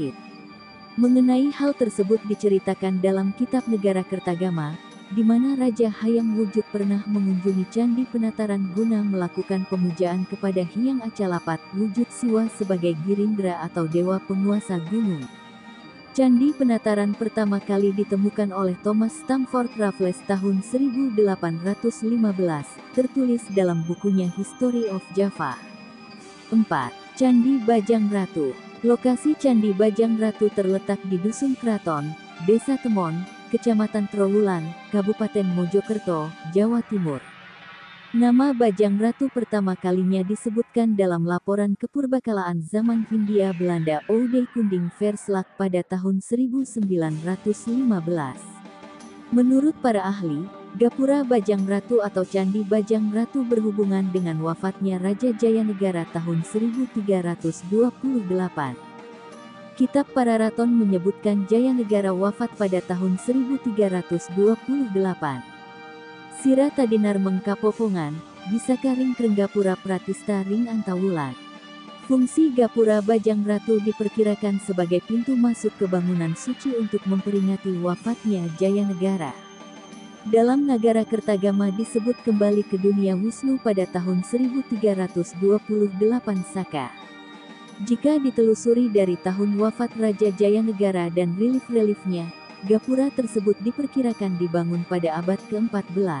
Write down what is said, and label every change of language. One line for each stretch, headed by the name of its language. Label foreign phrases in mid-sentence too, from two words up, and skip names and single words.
Indonesian: Mengenai hal tersebut diceritakan dalam Kitab Negara Kertagama, di mana Raja Hayam Wujud pernah mengunjungi Candi Penataran guna melakukan pemujaan kepada Hyang Acalapat Wujud Siwa sebagai Girindra atau dewa penguasa gunung. Candi Penataran pertama kali ditemukan oleh Thomas Stamford Raffles tahun 1815, tertulis dalam bukunya History of Java. 4. Candi Bajang Ratu. Lokasi Candi Bajang Ratu terletak di Dusun Kraton, Desa Temon, Kecamatan Trowulan, Kabupaten Mojokerto, Jawa Timur. Nama Bajang Ratu pertama kalinya disebutkan dalam laporan kepurbakalaan zaman Hindia Belanda Oude Kunding Verslag pada tahun 1915. Menurut para ahli, Gapura Bajang Ratu atau Candi Bajang Ratu berhubungan dengan wafatnya Raja Jayanegara tahun 1328. Kitab Pararaton menyebutkan Jayanegara wafat pada tahun 1328.
Kawi: Sira Tadinar Mengkapopongan, Bisaka Ring Krenggapura Pratista Ring Antawulan.
Indonesian: Fungsi Gapura Bajang Ratu diperkirakan sebagai pintu masuk ke bangunan suci untuk memperingati wafatnya Jayanegara. Dalam Nagara Kertagama disebut kembali ke dunia Wisnu pada tahun 1328 Saka. Jika ditelusuri dari tahun wafat Raja Jayanegara dan relief-reliefnya, Gapura tersebut diperkirakan dibangun pada abad ke-14.